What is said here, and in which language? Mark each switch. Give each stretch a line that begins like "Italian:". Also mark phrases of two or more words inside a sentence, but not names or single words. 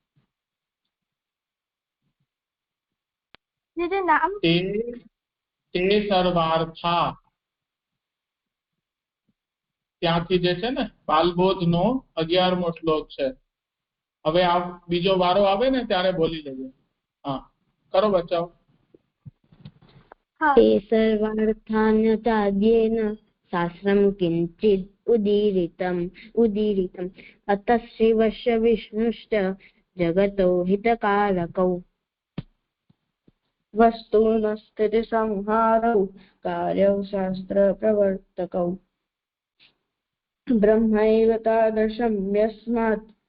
Gujarati: નામ
Sanskrit: ते सर्वार्था
Gujarati: ત્યાંથી જે છે ને પાલબોધનો 11મો શ્લોક છે. હવે આ બીજો વારો આવે ને ત્યારે બોલી લેજો. હા કરો બચાવ.
Sanskrit: ते सर्वार्थान्यताद्येन शास्त्रं किञ्चित् उदीरितम् अतः शिवस्य विष्णुश्च जगतो हितकारकौ वस्तुनस्थितिसंहारौ कार्यौ शास्त्रप्रवर्तकौ ब्रह्मैव तादृशं यस्मात्